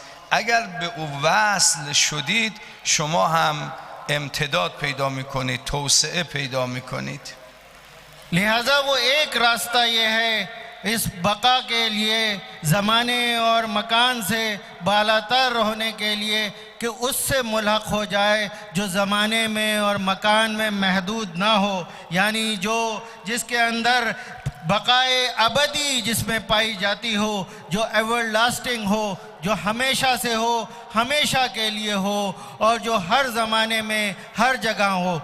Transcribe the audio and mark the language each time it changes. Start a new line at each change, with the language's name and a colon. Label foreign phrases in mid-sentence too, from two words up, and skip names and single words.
Persian: اگر به او وصل شدید شما هم امتداد پیدا میکنید، توسعه پیدا میکنید.
Hindi: लिहाजा वो एक रास्ता ये है इस बका के लिए, ज़माने और मकान से बालातर होने के लिए, कि उससे मुल्हक़ हो जाए जो ज़माने में और मकान में महदूद ना हो. यानी जो जिसके अंदर बकाए अबदी जिसमें पाई जाती हो, जो एवरलास्टिंग हो, जो हमेशा से हो, हमेशा के लिए हो, और जो हर ज़माने में हर जगह हो.